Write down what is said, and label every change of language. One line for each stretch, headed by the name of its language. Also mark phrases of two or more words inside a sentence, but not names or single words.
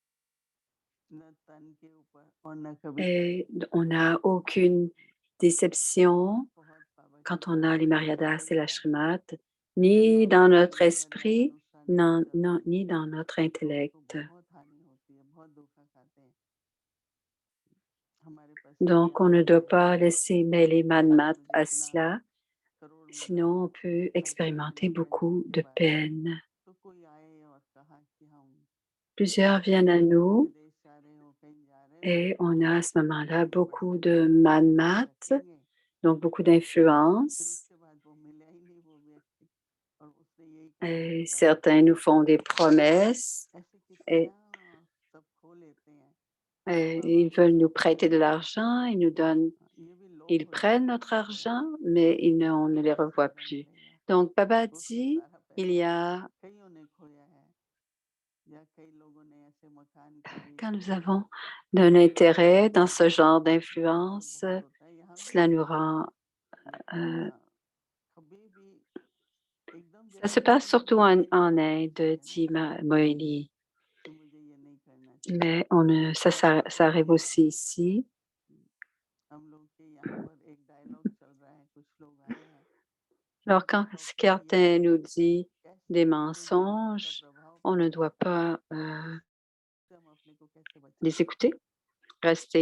Hindi: न तन के ऊपर और न कभी
French: Et on n'a aucune déception
Hindi: बहुत बाबा की
French: quand on
Hindi: बात
French: a les
Hindi: सुन के
French: Mariadas et
Hindi: बहुत
French: la Shrimat, ni dans
Hindi: बाबा
French: notre
Hindi: के बताए
French: esprit,
Hindi: अनुसार नहीं चलते
French: ni dans notre
Hindi: तो उनको
French: intellect.
Hindi: बहुत हानि होती है, बहुत धोखा खाते हैं। हमारे पास
French: Donc, on ne doit pas laisser mêler Manmat à cela,
Hindi: करोड़
French: sinon on
Hindi: मिला,
French: peut
Hindi: इतना
French: expérimenter
Hindi: कितना बड़े
French: beaucoup
Hindi: उसके
French: de
Hindi: बाद
French: peine.
Hindi: तो कोई आए और कहा कि हम
French: Plusieurs viennent à nous
Hindi: विदेश जा रहे हो, कहीं जा रहे हो,
French: et on a à ce moment-là
Hindi: तो
French: beaucoup
Hindi: बच्चे
French: de
Hindi: लोग अपने पास
French: Manmat,
Hindi: रखेंगे,
French: donc beaucoup
Hindi: फिर
French: d'influence.
Hindi: उसके बाद वो मिला ही नहीं वो व्यक्ति और उसने यही कहा था
French: Et
Hindi: कि बाबा
French: certains nous font des promesses
Hindi: ऐसे
French: et,
Hindi: कितना सब खो लेते हैं।
French: et
Hindi: बाबा
French: ils
Hindi: को
French: veulent nous prêter de l'argent, ils nous donnent,
Hindi: ये भी लोभ
French: ils
Hindi: हो जाता
French: prennent
Hindi: है
French: notre
Hindi: ना बाबा,
French: argent, mais on ne les
Hindi: पैसा
French: revoit
Hindi: मेरा
French: plus.
Hindi: मिलेगा,
French: Donc, Baba
Hindi: उसने
French: dit,
Hindi: सारा
French: il
Hindi: पैसा
French: y a,
Hindi: कईयों ने खोया है या कई लोगों ने ऐसे मकान खरीद
French: quand nous
Hindi: लिए
French: avons un intérêt dans ce genre
Hindi: दुख तो
French: d'influence,
Hindi: बहुत होता है। यहाँ भी
French: cela nous
Hindi: होता है
French: rend,
Hindi: लेकिन euh, कभी भी एकदम
French: ça se
Hindi: जैसे
French: passe
Hindi: किसी
French: surtout
Hindi: भगवान के
French: en
Hindi: सामने
French: Inde,
Hindi: खड़े हैं ना
French: dit Moeli,
Hindi: कि मुझे ये नहीं करना चाहिए,
French: mais on ne,
Hindi: ऐसे
French: ça arrive
Hindi: करते
French: aussi
Hindi: हैं।
French: ici.
Hindi: हम लोग के यहाँ पर एक डायलॉग चल रहा है, कुछ लोग आए हैं
French: Alors,
Hindi: उनको
French: quand
Hindi: प्रॉपर ये
French: quelqu'un nous
Hindi: बताइए कि
French: dit
Hindi: कैसे
French: des
Hindi: अपने जीवन का
French: mensonges,
Hindi: प्रभाव
French: on ne
Hindi: पड़ता है,
French: doit pas
Hindi: उससे हम अपने को कैसे बचाएं।
French: les écouter, rester